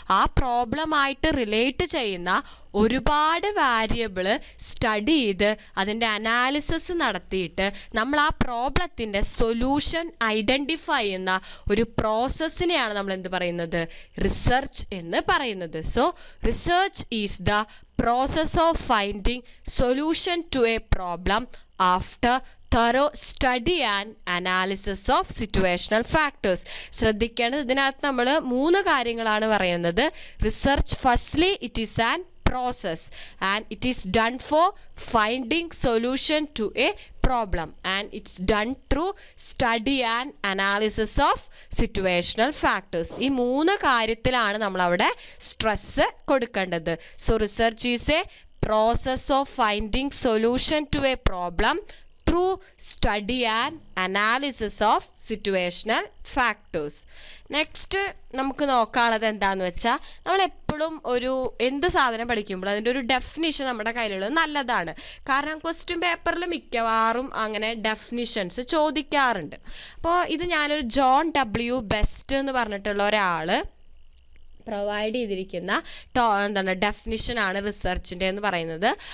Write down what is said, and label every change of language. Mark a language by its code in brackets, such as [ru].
[ml] ആ പ്രോബ്ലമായിട്ട് റിലേറ്റ് ചെയ്യുന്ന ഒരുപാട് വാരിയബിൾ സ്റ്റഡി ചെയ്ത് അതിൻ്റെ അനാലിസിസ് നടത്തിയിട്ട് നമ്മൾ ആ പ്രോബ്ലത്തിൻ്റെ സൊല്യൂഷൻ ഐഡൻറ്റിഫൈ ചെയ്യുന്ന ഒരു പ്രോസസ്സിനെയാണ് നമ്മൾ എന്ത് പറയുന്നത്, റിസർച്ച് എന്ന് പറയുന്നത്. [en] So research is the process of finding solution to a problem after thorough study and analysis of situational factors. [ml] ശ്രദ്ധിക്കേണ്ടത്, ഇതിനകത്ത് നമ്മൾ 3 കാര്യങ്ങളാണ് പറയുന്നത്. [en] Research firstly it is an process and it is done for finding solution to a problem and it's done through study and analysis of situational factors. [ml] ഈ 3 കാര്യത്തിലാണ് നമ്മൾ അവിടെ stress കൊടുക്കേണ്ടത്. [en] So research is a process of finding solution to a problem through study and analysis of situational factors. [ml] Next നമുക്ക് നോക്കാനുള്ളത് എന്താണെന്ന് വെച്ചാൽ, നമ്മളെപ്പോഴും ഒരു എന്ത് സാധനം പഠിക്കുമ്പോൾ അതിൻ്റെ ഒരു ഡെഫിനിഷൻ നമ്മുടെ കയ്യിലുള്ളത് നല്ലതാണ്. കാരണം ക്വസ്റ്റ്യൻ പേപ്പറിൽ മിക്കവാറും അങ്ങനെ ഡെഫിനിഷൻസ് ചോദിക്കാറുണ്ട്. അപ്പോൾ ഇത് ഞാനൊരു ജോൺ W. ബെസ്റ്റ് എന്ന് പറഞ്ഞിട്ടുള്ള ഒരാൾ പ്രൊവൈഡ് ചെയ്തിരിക്കുന്ന ഡെഫിനിഷനാണ് റിസർച്ചിൻ്റെ എന്ന് പറയുന്നത്.